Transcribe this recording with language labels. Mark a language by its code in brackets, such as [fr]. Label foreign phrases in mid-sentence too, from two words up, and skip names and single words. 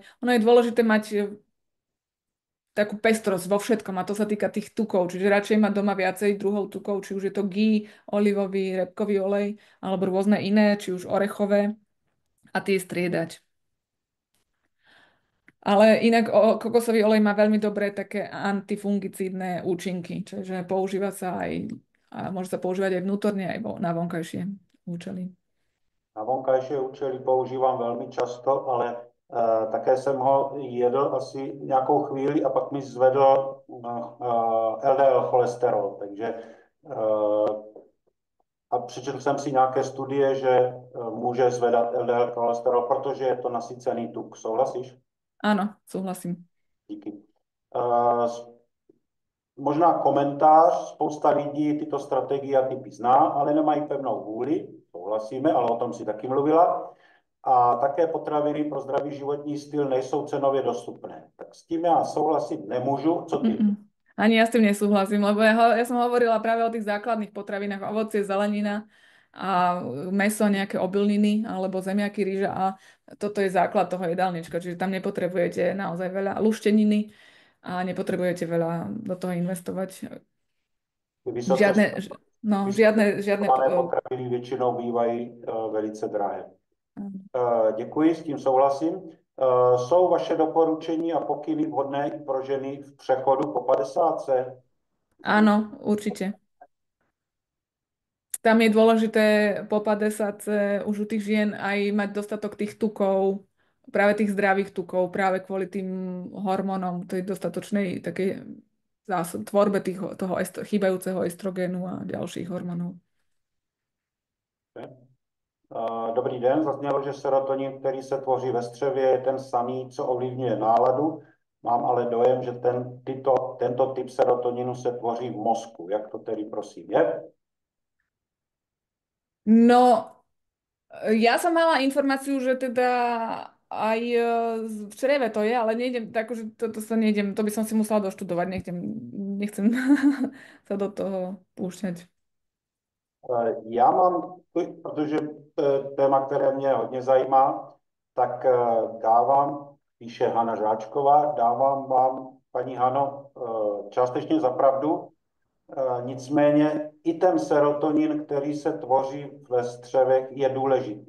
[sk] Ono je dôležité mať takú pestrosť vo všetkom a to sa týka tých tukov, čiže radšej mať doma viacej druhov tukov, či už je to ghee, olivový, repkový olej alebo rôzne iné, či už orechové a tie striedať. Ale inak kokosový olej má veľmi dobré také antifungicídne účinky, čiže používa sa aj a môže sa používať aj vnútorne, aj na vonkajšie účely. Na vonkajšie účely [cs] používám velmi často, ale také jsem ho jedl asi nějakou chvíli a pak mi zvedl LDL cholesterol, takže a přečetl jsem si nějaké studie, že může zvedat LDL cholesterol, protože je to nasycený tuk. Souhlasíš? [sk] Áno, súhlasím. [cs] Díky. Možná komentář, spousta lidí tyto strategie a typy zná, ale nemají pevnou vůli, souhlasíme, ale o tom si taky mluvila. A také potraviny pro zdravý životní styl nejsou cenově dostupné. Tak s tím já souhlasit nemůžu. Co ty? [sk] Ani ja s tým nesúhlasím, lebo ja som hovorila práve o tých základných potravinách, ovocie, zelenina a mäso, nejaké obilniny alebo zemiaky, rýža a toto je základ toho jedálnička, čiže tam nepotrebujete naozaj veľa lušteniny a nepotrebujete veľa do toho investovať. Žiadne [cs] potraviny většinou bývají velice drahé. Děkuji, s tím souhlasím. Jsou vaše doporučení a pokyny vhodné i pro ženy v přechodu po 50? [sk] Áno, určite. Tam je dôležité po 50 už u tých žien aj mať dostatok tých tukov, práve tých zdravých tukov, práve kvôli tým hormónom, tej dostatočnej takej tvorbe toho chýbajúceho estrogénu a ďalších hormónov. [cs] Dobrý den, zaznělo, že serotonin, který se tvoří ve střevě, je ten samý, co ovlivňuje náladu. Mám ale dojem, že tento typ serotoninu se tvoří v mozku. Jak to tedy prosím je? [sk] No, ja som mala informáciu, že teda aj v čreve to je, ale nejdem, takže to by som si musela doštudovať, nechcem sa do toho púšťať. [cs] Já mám, protože téma, které mě hodně zajímá, tak píše Hana Žáčková, dávám vám, paní Hano, částečně za pravdu, nicméně i ten serotonin, který se tvoří ve střevech, je důležitý.